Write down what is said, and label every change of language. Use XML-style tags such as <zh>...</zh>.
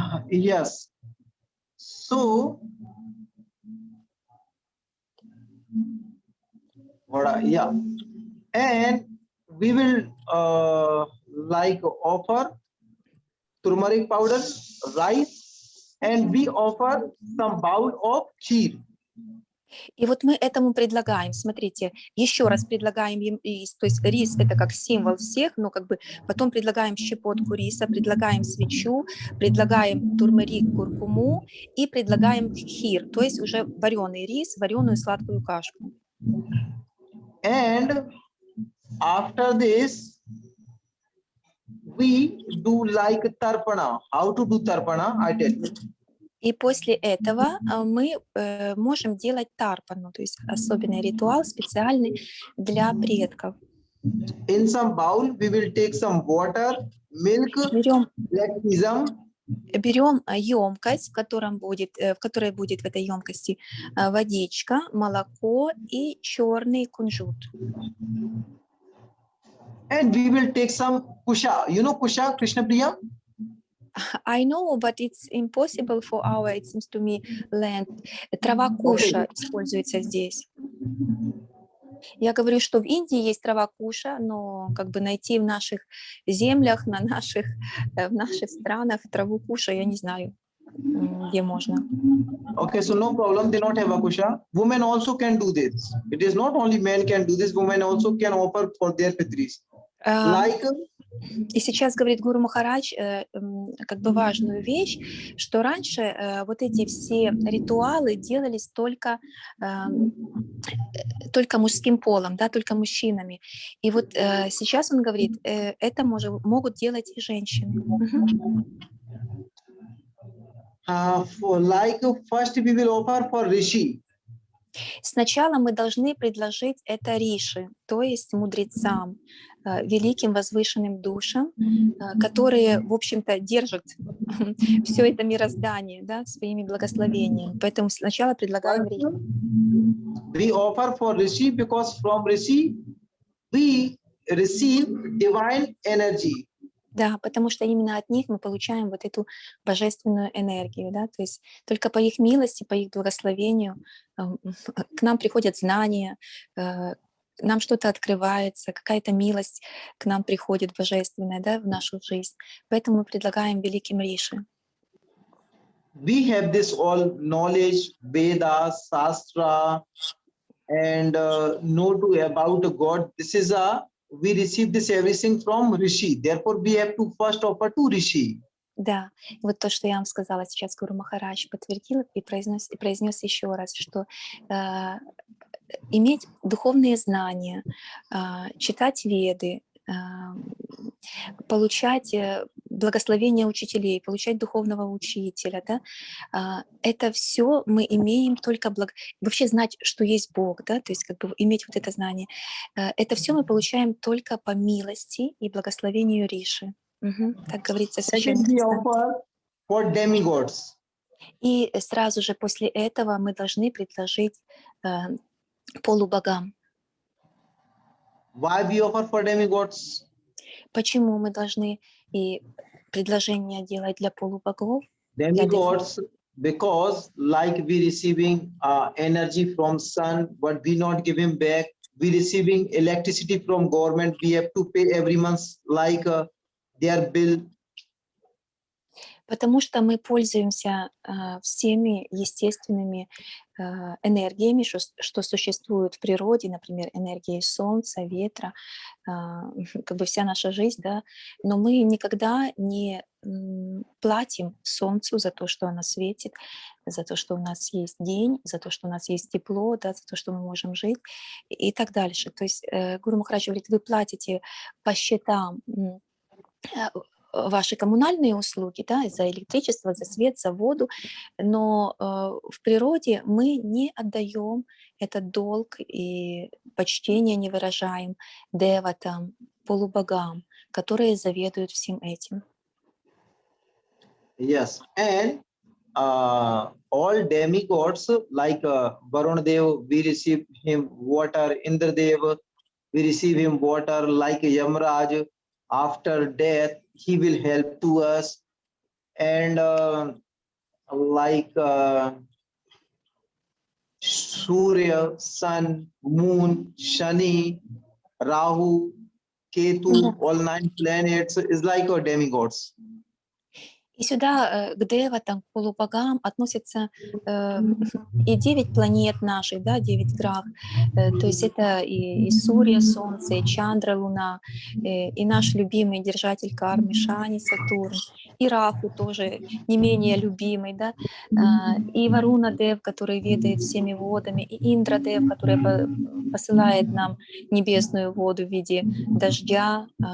<en>yes, so yeah, and we will like offer turmeric powder, rice, and we offer some bowl of kheer.</en> <ru>И вот мы этому предлагаем, смотрите, еще раз предлагаем им рис, то есть рис это как символ всех, но как бы потом предлагаем щепотку риса, предлагаем свечу, предлагаем турмерик, куркуму и предлагаем хир, то есть уже вареный рис, вареную сладкую кашку.</ru> <en>And after this, we do like tarpana. How to do tarpana? I tell you.</en> <ru>И после этого мы можем делать тарпану, то есть особенный ритуал, специальный для предков.</ru> <en>In some bowl, we will take some water, milk, black sesame.</en> <ru>Берем емкость, в которой будет в этой емкости водичка, молоко и черный кунжут.</ru> <en>And we will take some kusha. You know kusha, Krishna Priya? I know, but it's impossible for our, it seems to me, land.</en> <ru>Трава куша используется здесь. Я говорю, что в Индии есть трава куша, но как бы найти в наших землях, в наших странах траву куша, я не знаю, где можно.</ru> <en>Okay, so no problem. They not have a kusha. Women also can do this. It is not only men can do this. Women also can offer for their pitris. Like.</en> <ru>И сейчас говорит Гуру Махарадж как бы важную вещь, что раньше вот эти все ритуалы делались только мужским полом, да, только мужчинами. И вот сейчас он говорит, это могут делать и женщины.</ru> <en>Like first we will offer for rishi.</en> <ru>Сначала мы должны предложить это риши, то есть мудрецам, великим возвышенным душам, которые, в общем-то, держат все это мироздание, да, своими благословениями. Поэтому сначала предлагаем риши.</ru> <en>We offer for rishi because from rishi we receive divine energy.</en> <ru>Да, потому что именно от них мы получаем вот эту божественную энергию, да, то есть только по их милости, по их благословению к нам приходят знания, нам что-то открывается, какая-то милость к нам приходит божественная, да, в нашу жизнь. Поэтому мы предлагаем великим Риши.</ru> <en>We have this all knowledge, Vedas, Shastra, and know to about God. This is we receive this everything from Rishi. Therefore, we have to first offer to Rishi.</en> <ru>Да, и вот то, что я вам сказала сейчас, Гуру Махарадж подтвердил и произнес еще раз, что иметь духовные знания, читать веды, получать благословение учителей, получать духовного учителя, да, это все мы имеем только вообще знать, что есть Бог, да, то есть как бы иметь вот это знание. Это все мы получаем только по милости и благословению Риши. Так говорится в Священном</ru> <en>Second, we</en> <ru>Писании.</ru> <en>offer for demigods.</en> <ru>И сразу же после этого мы должны предложить полубогам.</ru> <en>Why we offer for demigods?</en> <ru>Почему мы должны и предложение делать для полубогов?</ru> <en>Demigods, because like we receiving energy from sun, but we not give him back. We receiving electricity from government. We have to pay every month like their bill.</en> <ru>Потому что мы пользуемся всеми естественными энергиями, что существуют в природе, например, энергией солнца, ветра, как бы вся наша жизнь, да, но мы никогда не платим солнцу за то, что оно светит, за то, что у нас есть день, за то, что у нас есть тепло, да, за то, что мы можем жить и так дальше. То есть Гуру Махарадж говорит, вы платите по счетам ваши коммунальные услуги, да, за электричество, за свет, за воду, но в природе мы не отдаем этот долг и почтение не выражаем деватам, полубогам, которые заведуют всем этим.</ru> <en>Yes, and all demigods like Varun Dev, we receive him water. Indra Dev, we receive him water. Like Yamraj, after death, he will help to us. And like Surya, Sun, Moon, Shani, Rahu, Ketu, all 9 planets is like our demigods.</en> <ru>И сюда к деватам, к полубогам относятся и 9 планет наших, да, 9 грах. То есть это и Сурья, Солнце, и Чандра, Луна, и наш любимый держатель кармы Шани, Сатурн, и Раху тоже не менее любимый, да, и Варуна Дев, который ведает всеми водами, и Индра Дев, который посылает нам небесную воду в виде дождя.</ru>